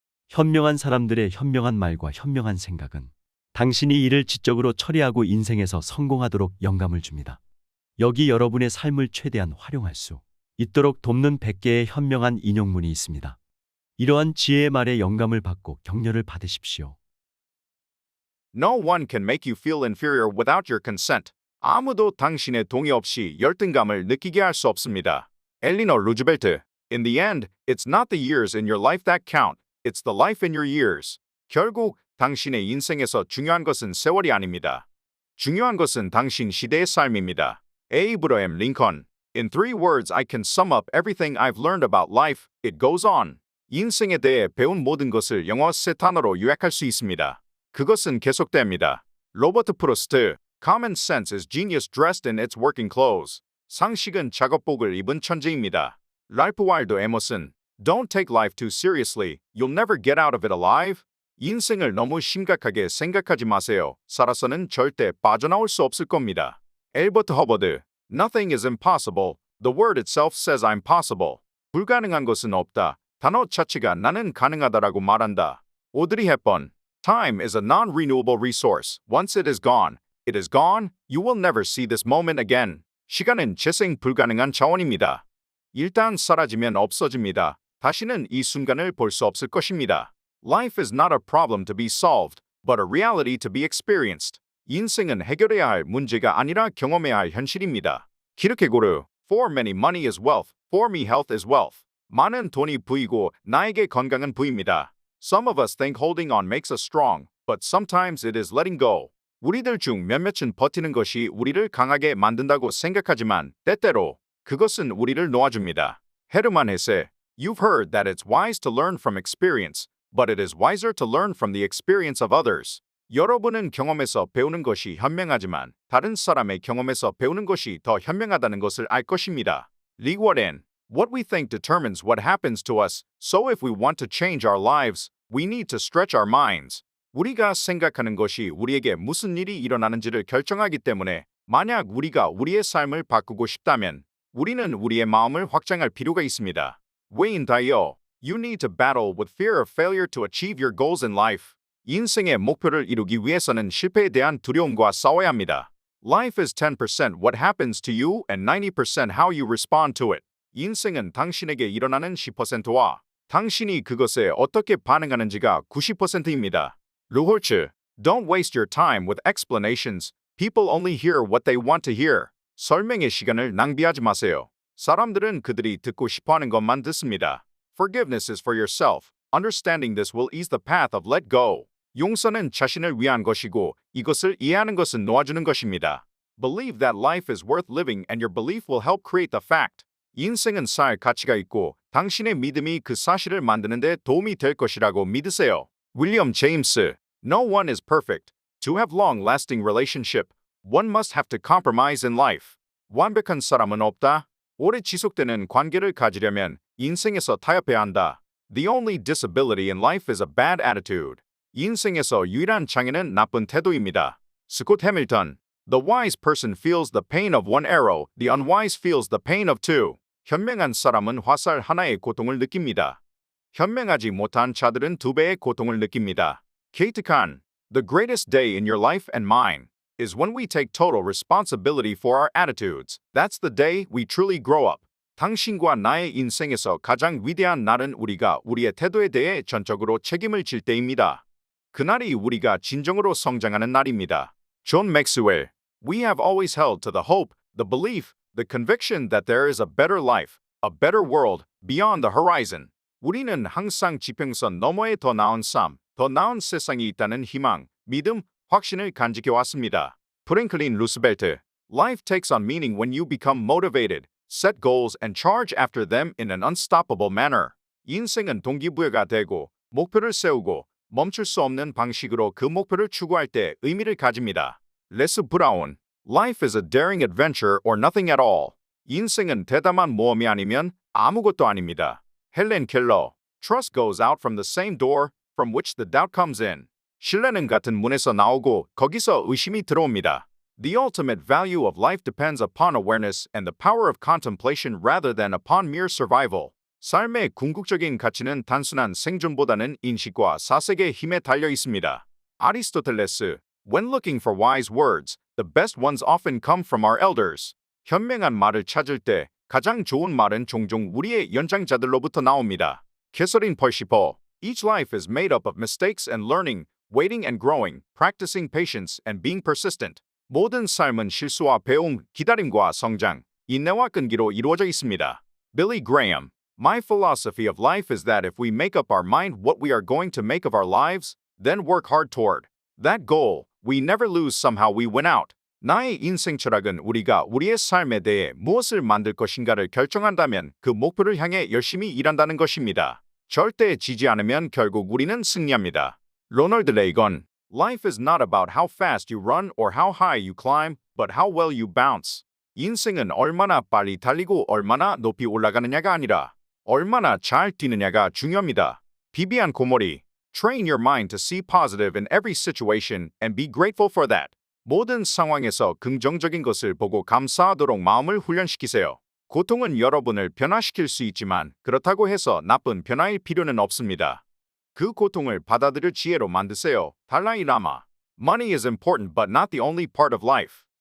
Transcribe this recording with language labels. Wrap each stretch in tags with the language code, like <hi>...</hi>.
<ko>현명한 사람들의 현명한 말과 현명한 생각은 당신이 이를 지적으로 처리하고 인생에서 성공하도록 영감을 줍니다. 여기 여러분의 삶을 최대한 활용할 수 있도록 돕는 100개의 현명한 인용문이 있습니다. 이러한 지혜의 말에 영감을 받고 격려를 받으십시오.</ko> <en>No one can make you feel inferior without your consent.</en> <ko>아무도 당신의 동의 없이 열등감을 느끼게 할 수 없습니다. 엘리너 루즈벨트.</ko> <en>In the end, it's not the years in your life that count. It's the life in your years.</en> <ko>결국 당신의 인생에서 중요한 것은 세월이 아닙니다. 중요한 것은 당신 시대의 삶입니다. 에이브러햄 링컨.</ko> <en>In 3 words I can sum up everything I've learned about life. It goes on.</en> <ko>인생에 대해 배운 모든 것을 영어 3 단어로 요약할 수 있습니다. 그것은 계속됩니다. 로버트 프로스트.</ko> <en>Common sense is genius dressed in its working clothes.</en> <ko>상식은 작업복을 입은 천재입니다. 랄프 와일더 에머슨.</ko> <en>Don't take life too seriously. You'll never get out of it alive.</en> <ko>인생을 너무 심각하게 생각하지 마세요. 살아서는 절대 빠져나올 수 없을 겁니다.</ko> <en>엘버트 허버드. Nothing is impossible. The word itself says I'm possible.</en> <ko>불가능한 것은 없다. 단어 자체가 나는 가능하다'라고 말한다. 오드리 헵번.</ko> <en>Time is a non-renewable resource. Once it is gone, it is gone. You will never see this moment again.</en> <ko>시간은 재생 불가능한 자원입니다. 일단 사라지면 없어집니다. 다시는 이 순간을 볼 수 없을 것입니다.</ko> <en>Life is not a problem to be solved, but a reality to be experienced.</en> <ko>인생은 해결해야 할 문제가 아니라 경험해야 할 현실입니다. 키르케고르.</ko> <en>For many money is wealth. For me health is wealth.</en> <ko>많은 돈이 부이고 나에게 건강은 부입니다.</ko> <en>Some of us think holding on makes us strong, but sometimes it is letting go.</en> <ko>우리들 중 몇몇은 버티는 것이 우리를 강하게 만든다고 생각하지만 때때로 그것은 우리를 놓아줍니다. 헤르만 헤세.</ko> <en>You've heard that it's wise to learn from experience, but it is wiser to learn from the experience of others.</en> <ko>여러분은 경험에서 배우는 것이 현명하지만 다른 사람의 경험에서 배우는 것이 더 현명하다는 것을 알 것입니다. 리 워렌.</ko> <en>What we think determines what happens to us, so if we want to change our lives, we need to stretch our minds.</en> <ko>우리가 생각하는 것이 우리에게 무슨 일이 일어나는지를 결정하기 때문에 만약 우리가 우리의 삶을 바꾸고 싶다면 우리는 우리의 마음을 확장할 필요가 있습니다. 웨인 다이어.</ko> <en>You need to battle with fear of failure to achieve your goals in life.</en> <ko>인생의 목표를 이루기 위해서는 실패에 대한 두려움과 싸워야 합니다.</ko> <en>Life is 10% what happens to you and 90% how you respond to it.</en> <ko>인생은 당신에게 일어나는 10%와 당신이 그것에 어떻게 반응하는지가 90%입니다. 루홀츠.</ko> <en>Don't waste your time with explanations. People only hear what they want to hear.</en> <ko>설명의 시간을 낭비하지 마세요. 사람들은 그들이 듣고 싶어하는 것만 듣습니다.</ko> <en>Forgiveness is for yourself. Understanding this will ease the path of let go.</en> <ko>용서는 자신을 위한 것이고 이것을 이해하는 것은 놓아주는 것입니다.</ko> <en>Believe that life is worth living and your belief will help create the fact.</en> <ko>인생은 살 가치가 있고 당신의 믿음이 그 사실을 만드는 데 도움이 될 것이라고 믿으세요.</ko> <en>윌리엄 제임스. No one is perfect. To have long-lasting relationship, one must have to compromise in life.</en> <ko>완벽한 사람은 없다. 오래 지속되는 관계를 가지려면 인생에서 타협해야 한다.</ko> <en>The only disability in life is a bad attitude.</en> <ko>인생에서 유일한 장애는 나쁜 태도입니다. 스콧 해밀턴.</ko> <en>The wise person feels the pain of one arrow, the unwise feels the pain of two.</en> <ko>현명한 사람은 화살 하나의 고통을 느낍니다. 현명하지 못한 자들은 2배의 고통을 느낍니다. 케이트 칸.</ko> <en>The greatest day in your life and mine is when we take total responsibility for our attitudes. That's the day we truly grow up.</en> <ko>당신과 나의 인생에서 가장 위대한 날은 우리가 우리의 태도에 대해 전적으로 책임을 질 때입니다. 그날이 우리가 진정으로 성장하는 날입니다. 존 맥스웰.</ko> <en>We have always held to the hope, the belief, the conviction that there is a better life, a better world, beyond the horizon.</en> <ko>우리는 항상 지평선 너머에 더 나은 삶, 더 나은 세상이 있다는 희망, 믿음, 확신을 간직해왔습니다. 프랭클린 루즈벨트.</ko> <en>Life takes on meaning when you become motivated, set goals and charge after them in an unstoppable manner.</en> <ko>인생은 동기부여가 되고 목표를 세우고 멈출 수 없는 방식으로 그 목표를 추구할 때 의미를 가집니다. 레스 브라운.</ko> <en>Life is a daring adventure or nothing at all.</en> <ko>인생은 대담한 모험이 아니면 아무것도 아닙니다. 헬렌 켈러.</ko> <en>Trust goes out from the same door from which the doubt comes in.</en> <ko>신뢰는 같은 문에서 나오고 거기서 의심이 들어옵니다.</ko> <en>The ultimate value of life depends upon awareness and the power of contemplation rather than upon mere survival.</en> <ko>삶의 궁극적인 가치는 단순한 생존보다는 인식과 사색의 힘에 달려 있습니다.</ko> <en>아리스토텔레스, When looking for wise words, the best ones often come from our elders.</en> <ko>현명한 말을 찾을 때 가장 좋은 말은 종종 우리의 연장자들로부터 나옵니다.</ko> <en>캐서린 펄시퍼, Each life is made up of mistakes and learning, waiting and growing, practicing patience and being persistent.</en> <ko>모든 삶은 실수와 배움, 기다림과 성장, 인내와 끈기로 이루어져 있습니다.</ko> <en>Billy Graham, My philosophy of life is that if we make up our mind what we are going to make of our lives, then work hard toward that goal, we never lose, somehow we win out.</en> <ko>나의 인생 철학은 우리가 우리의 삶에 대해 무엇을 만들 것인가를 결정한다면 그 목표를 향해 열심히 일한다는 것입니다. 절대 지지 않으면 결국 우리는 승리합니다.</ko> <en>로널드 레이건, Life is not about how fast you run or how high you climb, but how well you bounce.</en> <ko>인생은 얼마나 빨리 달리고 얼마나 높이 올라가느냐가 아니라 얼마나 잘 뛰느냐가 중요합니다.</ko> <en>비비안 고모리, Train your mind to see positive in every situation and be grateful for that.</en> <ko>모든 상황에서 긍정적인 것을 보고 감사하도록 마음을 훈련시키세요. 고통은 여러분을 변화시킬 수 있지만 그렇다고 해서 나쁜 변화일 필요는 없습니다. 그 고통을 받아들일 지혜로 만드세요.</ko> <en>달라이 라마, Money is important but not the only part of life.</en>